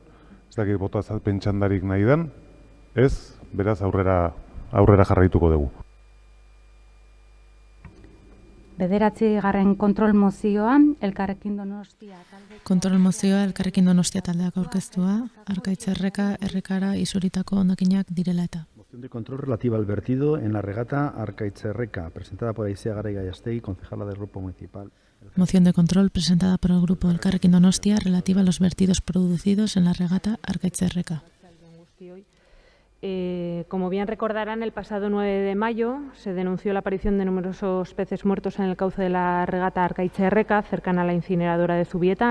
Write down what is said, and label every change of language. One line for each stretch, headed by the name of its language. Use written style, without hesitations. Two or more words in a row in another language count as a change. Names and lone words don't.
Basque: Ez dakit boto azalpen txandarik nahi den. Ez, beraz aurrera jarraituko dugu. 9. kontrol mozioa, Elkarrekin Donostia talde... Kontrol mozioa Elkarrekin Donostia taldeak aurkeztua, Arkaitz Erreka, Errekara isuritako hondakinak direla eta.
Spanish: Moción de control relativa al vertido en la regata Arkaitz Erreka, presentada por Aizea Garay Gallastegi, concejala del Grupo Municipal. Moción de control presentada por el Grupo Elkarrekin Donostia relativa a los vertidos producidos en la regata Arkaitz Erreka. Como bien recordarán, el pasado 9 de mayo se denunció la aparición de numerosos peces muertos en el cauce de la regata Arkaitz Erreka, cercana a la incineradora de Zubieta.